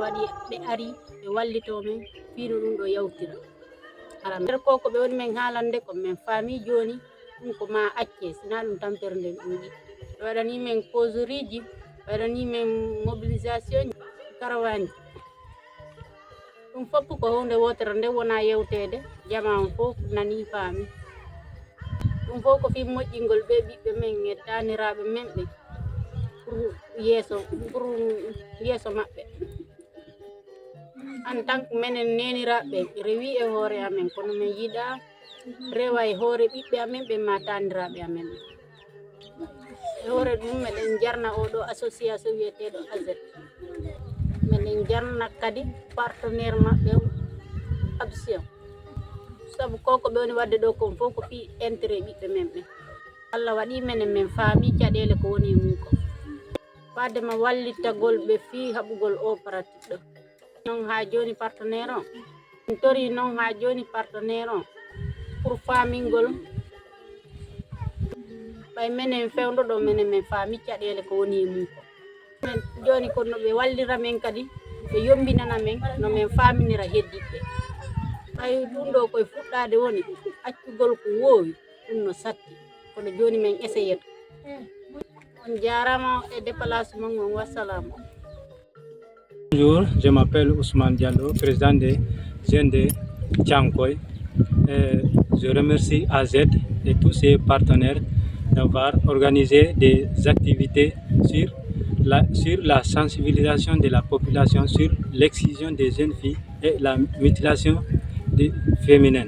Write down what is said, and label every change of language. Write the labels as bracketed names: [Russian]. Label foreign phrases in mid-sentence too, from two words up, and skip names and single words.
[Fula] waɗi ɓe ari ɓe wallito min fiino ɗum ɗo yawtira ara nder ko ɓe woni min haalande ko min faami joni ɗum ko ma acce sina ɗum tampere nden ɗum yiɗi ɓe waɗani min causerie ji ɓe waɗani min mobilisation karawani ɗum fof ko hunde wotere nde wona yewtede jama on fof nani faami ɗum fof ko fi moƴƴingol ɓe ɓiɓɓe men e taniraɓe men ɓe pour yeeso maɓɓe [French] en tant que [Fula] minen neniraɓe rewi e hoore amen kono min yiɗa rewa e hoore ɓiɓɓe amen ɓe ma taniraɓe amen ɓe e hoore ɗum meɗen jarna oɗo association wiyeteɗo AZ meɗen jarna kadi partenaire maɓɓe Action sabu koko ɓe woni wadde ɗo kon fof ko fi intérêt ɓiɓɓe men ɓe Allah waɗi menen min faami caɗele ko woni e mum ko fadema wallitagol ɓe fi haɓugol o pratique ɗo non ha joni partenaire on min tori non ha joni partenaire on pour faamingol ɓay menen fewdo ɗo menen min faami caɗele ko woni e mum ko men joni ko no ɓe wallira men kadi ɓe yombinana men no min faaminira heddiɓe ɓay ɗum ɗo koye fuɗɗade woni accugol ko wowi ɗum no satti kono joni min essayata on jarama e déplacement on wassalamu. [French] Bonjour, je m'appelle Ousmane Diallo, président des jeunes de Tchankoy. Je remercie AZ et tous ses partenaires d'avoir organisé des activités sur la sensibilisation de la population sur l'excision des jeunes filles et la mutilation féminine.